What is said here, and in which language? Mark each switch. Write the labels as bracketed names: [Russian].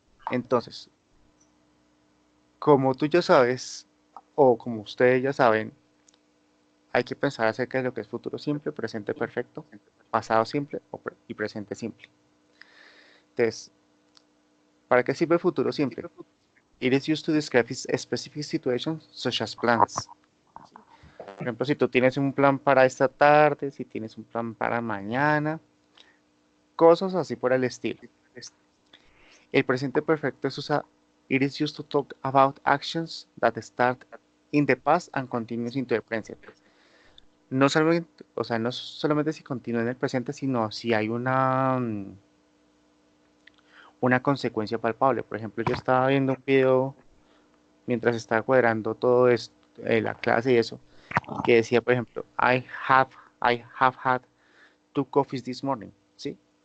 [Spanish] Entonces, como tú ya sabes, o como ustedes ya saben, hay que pensar acerca de lo que es futuro simple, presente perfecto, pasado simple y presente simple. Entonces, ¿para qué sirve futuro simple? [English] It is used to describe specific situations such as plans. [Spanish] Por ejemplo, si tú tienes un plan para esta tarde, si tienes un plan para mañana, cosas así por el estilo. El presente perfecto es usado. [English] It is used to talk about actions that start in the past and continue into the present. [Spanish] No solamente, o sea, no solamente si continúa en el presente, sino si hay una consecuencia palpable. Por ejemplo, yo estaba viendo un video mientras estaba cuadrando todo esto, la clase y eso, que decía, por ejemplo, I have had 2 coffees this morning, ¿sí?